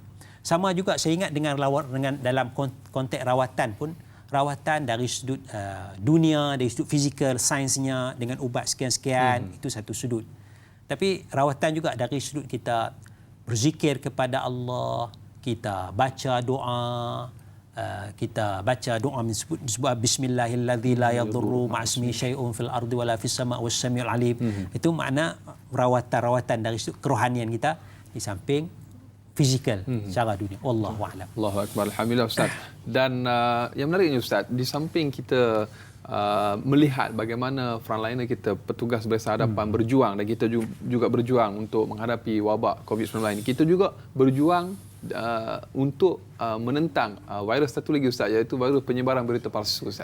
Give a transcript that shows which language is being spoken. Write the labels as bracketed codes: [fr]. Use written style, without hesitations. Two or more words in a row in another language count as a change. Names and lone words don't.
[ms] Sama juga saya ingat dengan dalam konteks rawatan pun, rawatan dari sudut dunia, dari sudut fizikal, sainsnya dengan ubat sekian-sekian, itu satu sudut. Tapi rawatan juga dari sudut kita berzikir kepada Allah, kita baca doa, kita baca doa disebut [ar] بسم الله الذي لا يضر مع اسمه شيء في الأرض ولا في السماء والسميع العليم. [ms] Itu makna rawatan-rawatan dari sudut kerohanian kita di samping fizikal secara dunia. [ar] والله أعلم. الله أكبر. الحمد لله Ustaz. [ms] Dan yang menariknya Ustaz, di samping kita melihat bagaimana frontliner kita, petugas berhadapan berjuang, dan kita juga berjuang untuk menghadapi wabak COVID-19 ini, kita juga berjuang untuk menentang virus satu lagi Ustaz, iaitu virus penyebaran berita palsu Ustaz.